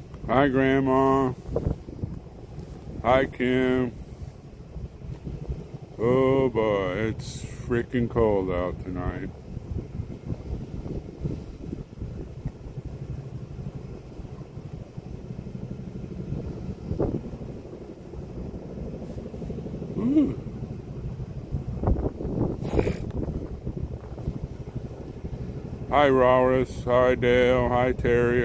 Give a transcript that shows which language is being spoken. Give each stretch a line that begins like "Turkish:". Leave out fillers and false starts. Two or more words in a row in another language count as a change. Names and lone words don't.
English: Hi, Grandma. Hi, Kim. Oh boy, it's freaking cold out tonight. Ooh. Hi, Rauris. Hi, Dale. Hi, Terry.